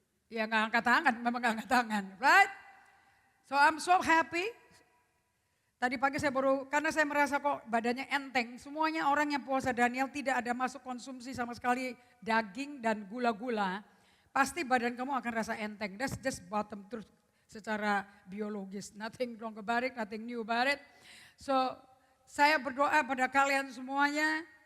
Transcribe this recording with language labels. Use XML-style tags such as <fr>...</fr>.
<id>Ya gak angkat tangan, memang gak angkat tangan.</id> <en>Right? So I'm so happy.</en> <id>Tadi pagi saya karena saya merasa kok badannya enteng. Semuanya orang yang puasa Daniel tidak ada masuk konsumsi sama sekali daging dan gula-gula. Pasti badan kamu akan rasa enteng.</id> <en>That's just bottom truth</en> <id>secara biologis.</id> <en>Nothing wrong about it, nothing new about it.</en> <id>So saya berdoa pada kalian semuanya.</id>